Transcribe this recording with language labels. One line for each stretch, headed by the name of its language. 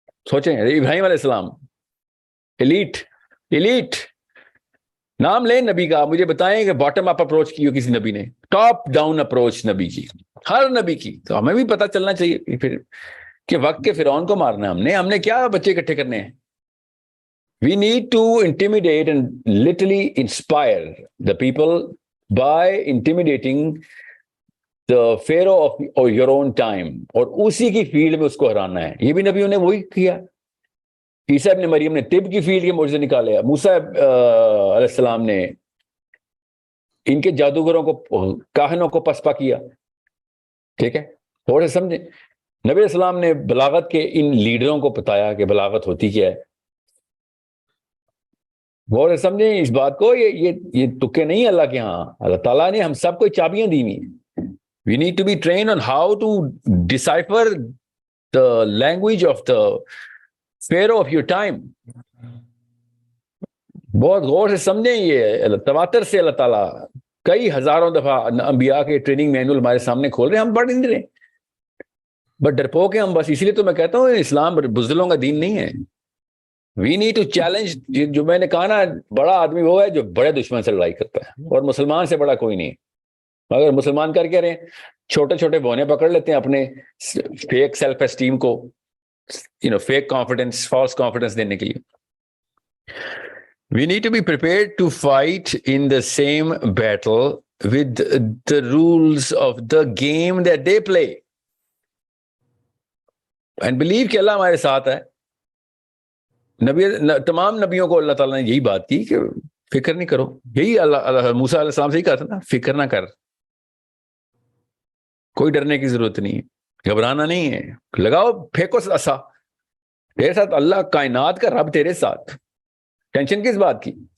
Urdu: سوچیں, ابراہیم علیہ السلام ایلیٹ نام لیں نبی کا, مجھے بتائیں کہ باٹم اپ اپروچ کی ہو کسی نبی نے, ٹاپ ڈاؤن اپروچ نبی کی, ہر نبی کی. تو ہمیں بھی پتہ چلنا چاہیے پھر کہ وقت کے فرعون کو مارنا ہے ہم نے کیا بچے اکٹھے کرنے ہیں.
English: We need to intimidate and literally inspire the people by intimidating the pharaoh of your own time,
Urdu: اور اسی کی فیلڈ میں اس کو ہرانا ہے. یہ بھی نبیوں نے وہی کیا. عیسیٰ ابن مریم نے طب کی فیلڈ کے معجزے نکالے, موسیٰ علیہ السلام نے ان کے جادوگروں کو, کاہنوں کو پسپا کیا. ٹھیک ہے, تھوڑے سمجھیں. نبی علیہ السلام نے بلاغت کے ان لیڈروں کو بتایا کہ بلاغت ہوتی کیا ہے. غور سے سمجھیں اس بات کو, یہ تکے نہیں اللہ کے ہاں. اللہ تعالیٰ نے ہم سب کو چابیاں دی ہوئی ہیں.
English: We need to be trained on how to decipher the language of the pharaoh of your time.
Urdu: بہت غور سے سمجھیں. یہ تواتر سے اللہ تعالیٰ کئی ہزاروں دفعہ انبیاء کے ٹریننگ مینول ہمارے سامنے کھول رہے ہیں, ہم پڑھ نہیں رہے, بٹ ڈرپوک ہیں ہم بس. اسی لیے تو میں کہتا ہوں اسلام بزدلوں کا دین نہیں ہے.
English: We need to challenge.
Urdu: جو میں نے کہا نا, بڑا آدمی وہ ہے جو بڑے دشمن سے لڑائی کرتا ہے, اور مسلمان سے بڑا کوئی نہیں. مگر مسلمان کر کے رہے ہیں, چھوٹے چھوٹے بونے پکڑ لیتے ہیں اپنے فیک سیلف اسٹیم کو, فیک کانفیڈنس, فالس کانفیڈنس دینے کے لیے.
English: We need to be prepared to fight in the same battle with the rules of the game that they play. And believe
Urdu: کہ اللہ ہمارے ساتھ ہے. تمام نبیوں کو اللہ تعالیٰ نے یہی بات کی کہ فکر نہیں کرو. یہی اللہ موسیٰ علیہ السلام سے ہی کہا تھا نا, فکر نہ کر, کوئی ڈرنے کی ضرورت نہیں ہے, گھبرانا نہیں ہے, لگاؤ پھینکو عصا, تیرے ساتھ اللہ کائنات کا رب تیرے ساتھ, ٹینشن کس بات کی.